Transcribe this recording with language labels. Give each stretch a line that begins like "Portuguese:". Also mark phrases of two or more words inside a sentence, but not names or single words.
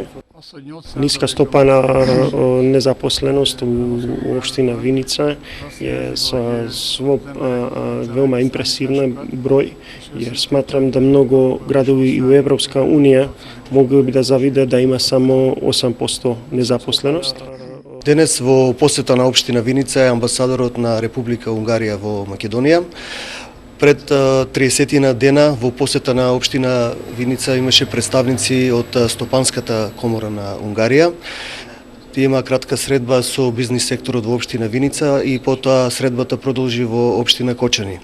Serbian: Niska stopa na nezaposlenost u opština Vinica je veoma impresivna broj, jer smatram da mnogo gradovi i u Evropska unija mogli bi da zavide da ima samo 8% nezaposlenost.
Macedonian: Денес во посета на општина Виница е амбасадорот на Република Унгарија во Македонија. Пред 30 дена во посета на општина Виница имаше представници од Стопанската комора на Унгарија. Има кратка средба со бизнис секторот во општина Виница и потоа средбата продолжи во општина Кочани.